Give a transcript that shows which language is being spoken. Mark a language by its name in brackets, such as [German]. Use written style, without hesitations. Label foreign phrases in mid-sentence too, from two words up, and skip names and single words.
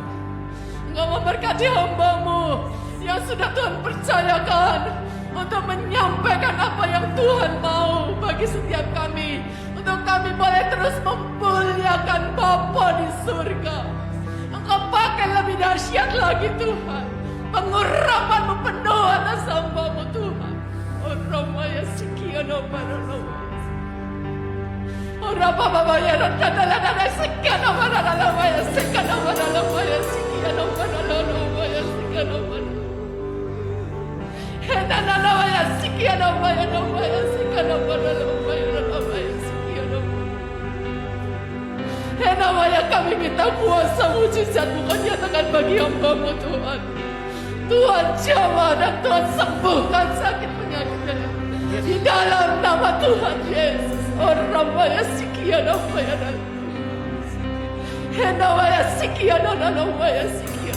[Indonesian] Engkau memberkati hamba-Mu yang sudah Tuhan percayakan untuk menyampaikan apa yang Tuhan mau bagi setiap kami, untuk kami boleh terus memuliakan Bapa di surga. Engkau pakai lebih dahsyat lagi Tuhan, pengurapan-Mu penuh atas hamba-Mu Tuhan. Oh Ramaya Sikian, oh Rababaya Radadadada Sikian, Ramaya Sikian, Ramaya Sikian, Ramaya Sikian, Henanamaya Sikian, Ramaya Sikian, Ramaya Sikian. Henamaya, kami minta kuasa mujizat-Mu kau nyatakan bagi hamba-Mu Tuhan. Tuhan jamah dan Tuhan sembuhkan sakit penyakitnya di dalam nama Tuhan Yesus. Oh Ramaya Sikian, Ramaya Henamaya Sikian, Ramaya Sikian.